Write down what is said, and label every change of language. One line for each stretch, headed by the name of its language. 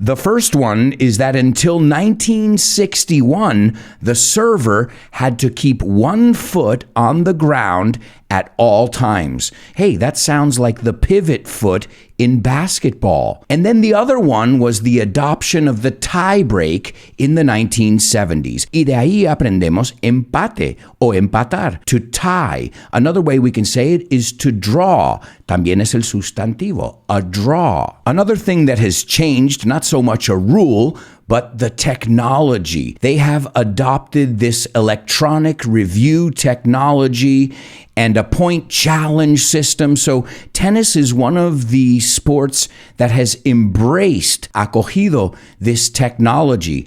English: The first one is that until 1961, the server had to keep 1 foot on the ground at all times. Hey, that sounds like the pivot foot in basketball. And then the other one was the adoption of the tie break in the 1970s.
Spanish: Y de ahí aprendemos empate o empatar,
English: to tie. Another way we can say it is to draw.
Spanish: También es el sustantivo,
English: a draw. Another thing that has changed, not so much a rule, but the technology. They have adopted this electronic review technology and a point challenge system. So tennis is one of the sports that has
Spanish: acogido
English: this technology.